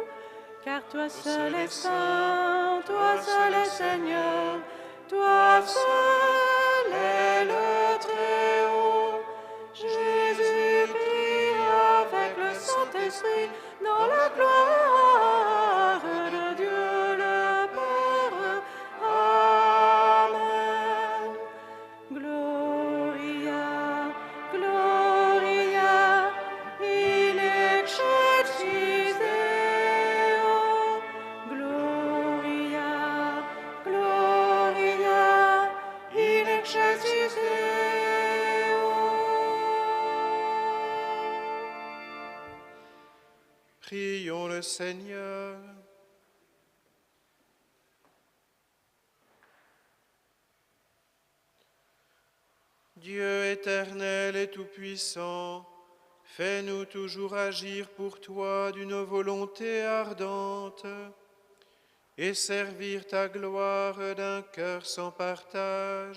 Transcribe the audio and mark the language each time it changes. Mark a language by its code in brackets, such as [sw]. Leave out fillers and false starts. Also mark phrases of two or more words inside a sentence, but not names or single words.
[fr] Car toi seul es saint, toi seul es Seigneur, toi seul est le Très-Haut. Jésus prie avec le Saint-Esprit dans la gloire de Dieu le Père. Amen. [la] Gloria, Gloria, in excelsis Deo. Gloria, Gloria, in excelsis Deo. [fr] Prions le Seigneur. Dieu éternel et tout-puissant, fais-nous toujours agir pour toi d'une volonté ardente et servir ta gloire d'un cœur sans partage.